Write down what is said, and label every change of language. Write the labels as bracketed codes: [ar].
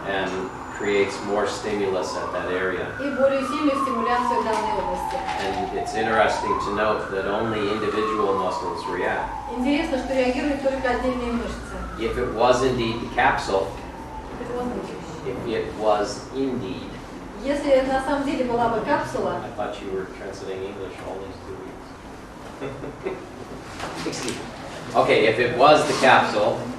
[en] and creates more stimulus at that area. [ru] и более сильную стимуляцию данной области. [en] And it's interesting to note that only individual muscles react. [ru] Интересно, что реагируют только отдельные мышцы. [en] If it was indeed the capsule, [ru] Это возможно. [en] if it was indeed, [ru] Если это на самом деле была бы капсула, [en] I thought you were translating English all these 2 weeks. Excuse me. Okay, if it was the capsule,